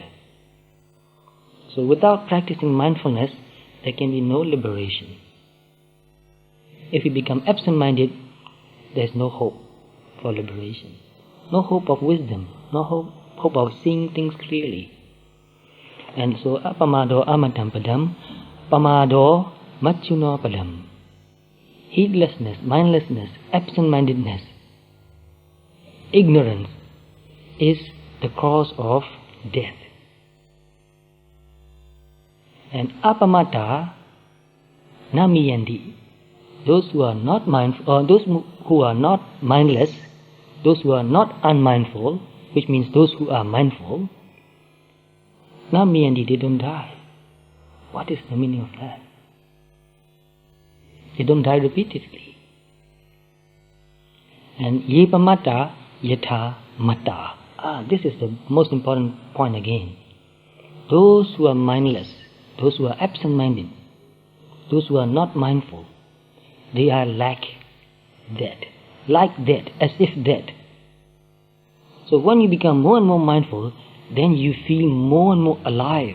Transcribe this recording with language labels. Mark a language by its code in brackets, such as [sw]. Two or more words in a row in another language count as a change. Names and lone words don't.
[en] So without practicing mindfulness, there can be no liberation. If you become absent-minded, there's no hope for liberation. No hope of wisdom, no hope of seeing things clearly. And so, [pi] apamado amatam padam, pamado machuno padam. [en] Heedlessness, mindlessness, absent-mindedness, ignorance is the cause of death. [pi] And apamata namiyandi. [en] Those who are not mindful, or those who are not mindless, those who are not unmindful, which means those who are mindful, namiyandi, they don't die. What is the meaning of that? They don't die repeatedly. [pi] And yepamata yatha mata. [en] This is the most important point again. Those who are mindless, those who are absent-minded, those who are not mindful, they are like that, as if dead. So when you become more and more mindful, then you feel more and more alive.